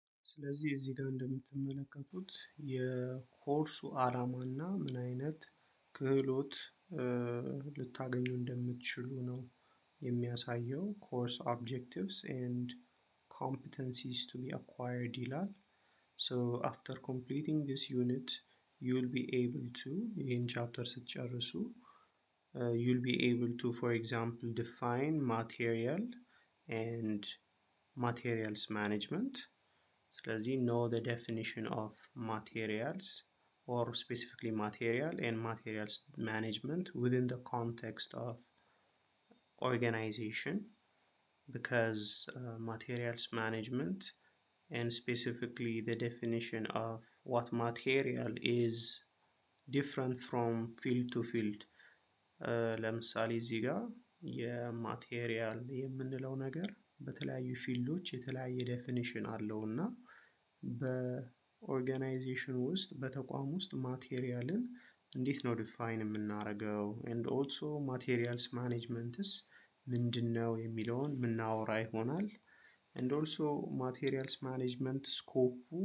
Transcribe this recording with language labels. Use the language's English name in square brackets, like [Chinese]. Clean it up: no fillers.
[Amharic] ስለዚህ እዚህ ጋር እንደምትመለከቱት የኮርሱ ዓላማና ምን አይነት ክህሎት ልታገኙ እንደምትችሉ ነው የሚያሳየው። [English] ኮርስ ኦብጀክቲቭስ ኤንድ competencies to be acquired ይላል። So after completing this unit, you'll be able to, in chapter ስትጨርሱ, you'll be able to, for example, define material and materials management. ስለዚህ know the definition of materials or specifically material and materials management within the context of organization. Because materials management and specifically the definition of what material is different from field to field. [Amharic] ለምሳሌ እዚህ ጋር የማቴሪያል የምንለው ነገር በተለያዩ ፊልዶች የተለያየ ዴፊኒሽን አለው እና በኦርጋናይዜሽን ውስጥ በተቋም ውስጥ ማቴሪያልን እንዴት ነው ዲፋይን የምናደርገው [English] and also materials management [Amharic] ስ ምንድነው የሚለውን ምናወራ ይሆናል። and also materials management ስኮፑ